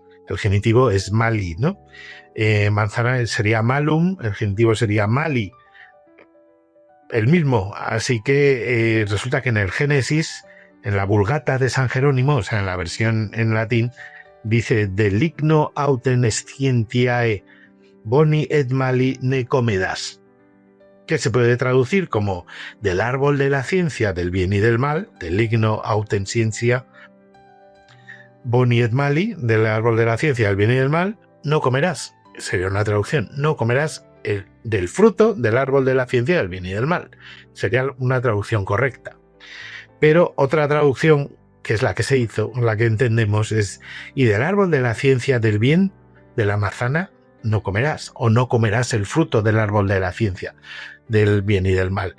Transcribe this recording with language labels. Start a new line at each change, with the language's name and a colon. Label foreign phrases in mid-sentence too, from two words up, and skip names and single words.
Spanish: El genitivo es mali, ¿no? Manzana sería malum, el genitivo sería mali. El mismo. Así que resulta que en el Génesis, en la Vulgata de San Jerónimo, o sea, en la versión en latín, dice
Latin: de ligno autem scientiae boni et mali ne comedas,
Spanish: que se puede traducir como del árbol de la ciencia del bien y del mal, del
Latin: ligno autem scientia boni et mali,
Spanish: del árbol de la ciencia del bien y del mal, no comerás. Sería una traducción, no comerás del fruto del árbol de la ciencia del bien y del mal. Sería una traducción correcta. Pero otra traducción, que es la que se hizo, la que entendemos, es y del árbol de la ciencia del bien, de la manzana, no comerás, o no comerás el fruto del árbol de la ciencia del bien y del mal.